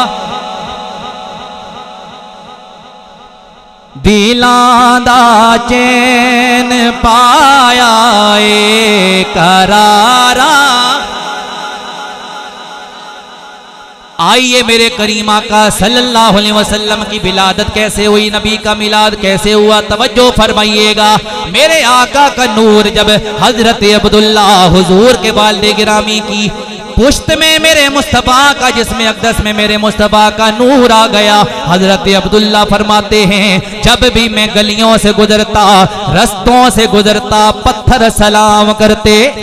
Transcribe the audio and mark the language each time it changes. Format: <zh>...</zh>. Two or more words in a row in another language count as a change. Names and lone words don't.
<pa>دلاں دا چین پایا اے قرارا.</pa> <ur>آئیے میرے کریم آقا</ur> <ar>صلى الله عليه وسلم</ar> <ur>کی ولادت کیسے ہوئی، نبی کا میلاد کیسے ہوا، توجہ فرمائیے گا. میرے آقا کا نور جب حضرت عبداللہ حضور کے والد گرامی کی پشت میں میرے مصطفیٰ کا، جسمیں اقدس میں میرے مصطفیٰ کا نور آ گیا، حضرت عبداللہ فرماتے ہیں جب بھی میں گلیوں سے گزرتا، رستوں سے گزرتا، پتھر سلام کرتے,</ur>